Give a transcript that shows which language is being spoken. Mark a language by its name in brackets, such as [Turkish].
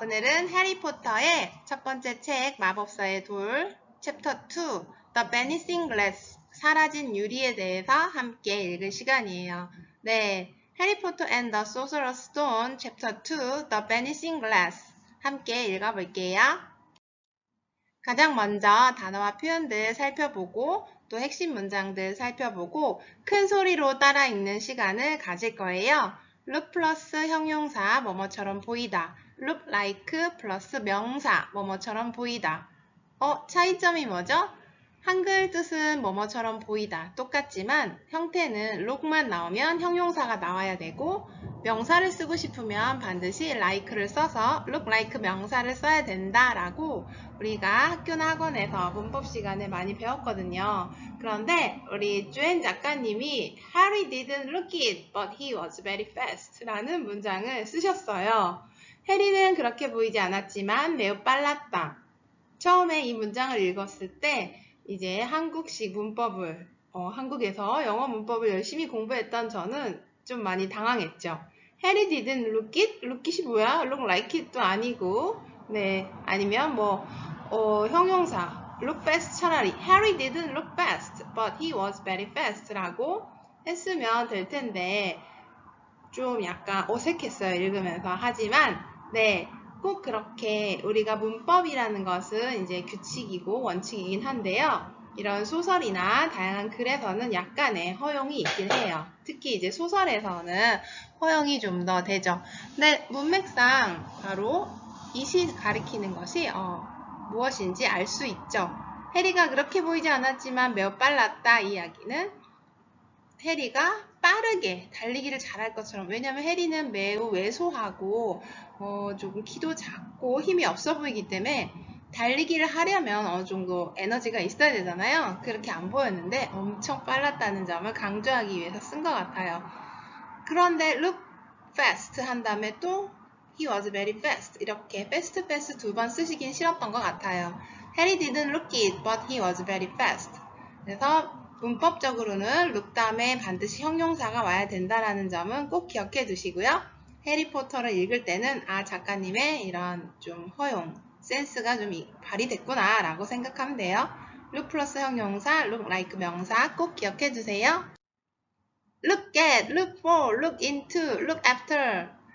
[Korean] 오늘은 해리포터의 첫 번째 책 마법사의 돌 챕터 2 The Vanishing Glass 사라진 유리에 대해서 함께 읽을 시간이에요. 네, 해리포터 and the Sorcerer's Stone 챕터 2 The Vanishing Glass 함께 읽어볼게요. 가장 먼저 단어와 표현들 살펴보고 또 핵심 문장들 살펴보고 큰 소리로 따라 읽는 시간을 가질 거예요. look 플러스 형용사 뭐뭐처럼 보이다. look like 플러스 명사 뭐뭐처럼 보이다. 차이점이 뭐죠? 한글 뜻은 뭐뭐처럼 보이다. 똑같지만 형태는 look만 나오면 형용사가 나와야 되고 명사를 쓰고 싶으면 반드시 like를 써서 look like 명사를 써야 된다라고 우리가 학교나 학원에서 문법 시간에 많이 배웠거든요. 그런데 우리 주엔 작가님이 [English] Harry didn't look it, but he was very fast [Korean] 라는 문장을 쓰셨어요. 해리는 그렇게 보이지 않았지만 매우 빨랐다. 처음에 이 문장을 읽었을 때 이제 한국식 문법을 한국에서 영어 문법을 열심히 공부했던 저는 좀 많이 당황했죠. [English] Harry didn't look it? look it이 [Korean] 뭐야? look like it도 아니고 네 아니면 형용사 look fast 차라리 [English] Harry didn't look fast, but he was very fast [Korean] 라고 했으면 될 텐데 좀 약간 어색했어요. 읽으면서. 하지만 네 꼭 그렇게 우리가 문법이라는 것은 이제 규칙이고 원칙이긴 한데요. 이런 소설이나 다양한 글에서는 약간의 허용이 있긴 해요. 특히 이제 소설에서는 허용이 좀 더 되죠. 근데 문맥상 바로 이 시 가리키는 것이 무엇인지 알 수 있죠. 해리가 그렇게 보이지 않았지만 매우 빨랐다. 이 이야기는 해리가 빠르게 달리기를 잘할 것처럼, 왜냐면 해리는 매우 왜소하고 조금 키도 작고 힘이 없어 보이기 때문에 달리기를 하려면 어느 정도 에너지가 있어야 되잖아요. 그렇게 안 보였는데 엄청 빨랐다는 점을 강조하기 위해서 쓴 것 같아요. 그런데 look fast 한 다음에 또 [English] he was very fast [Korean] 이렇게 fast 두 번 쓰시긴 싫었던 것 같아요. [English] Harry didn't look it, but he was very fast. [Korean] 그래서 문법적으로는 look 다음에 반드시 형용사가 와야 된다는 점은 꼭 기억해 두시고요. 해리포터를 읽을 때는 작가님의 이런 좀 허용, 센스가 좀 발휘됐구나 라고 생각하면 돼요. look 플러스 형용사, look like 명사 꼭 기억해 두세요. [English] look at, look for, look into, look after.